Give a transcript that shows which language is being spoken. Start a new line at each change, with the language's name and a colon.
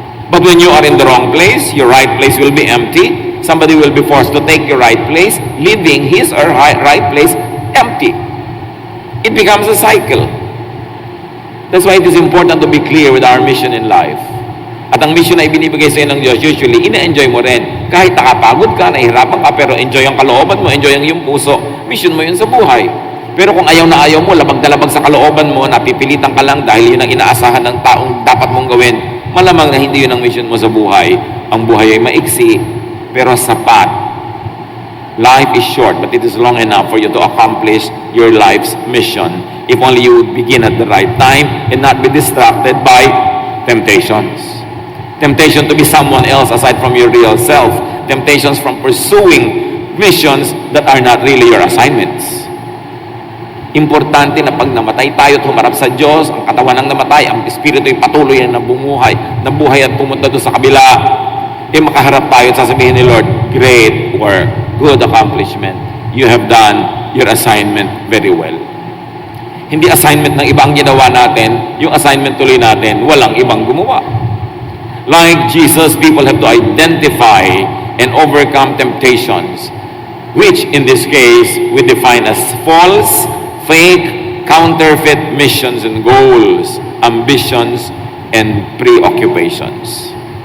English: But when you are in the wrong place, your right place will be empty. Somebody will be forced to take your right place, leaving his or her right place empty. It becomes a cycle. That's why it is important to be clear with our mission in life.
Filipino: At ang mission na ibinibigay sa iyo ng Diyos, usually, ina-enjoy mo rin. Kahit nakapagod ka, nahihirapan ka, pero enjoy ang kalooban mo, enjoy ang iyong puso. Mission mo yun sa buhay. Pero kung ayaw na ayaw mo, labag na labag sa kalooban mo, napipilitan ka lang dahil yun ang inaasahan ng taong dapat mong gawin, malamang na hindi yun ang mission mo sa buhay. Ang buhay ay maiksi, pero sapat.
English: Life is short, but it is long enough for you to accomplish your life's mission. If only you would begin at the right time and not be distracted by temptations. Temptation to be someone else aside from your real self. Temptations from pursuing missions that are not really your assignments.
Filipino: Importante na pag namatay tayo at humarap sa Diyos, ang katawan ng namatay, ang espiritu ay patuloy na nabuhay at pumunta doon sa kabila. Makaharap tayo at sasabihin ni Lord,
English: great work, good accomplishment. You have done your assignment very well.
Filipino: Hindi assignment ng iba ang ginawa natin, yung assignment tuloy natin, walang ibang gumawa.
English: Like Jesus, people have to identify and overcome temptations, which in this case we define as false, fake, counterfeit missions and goals, ambitions, and preoccupations.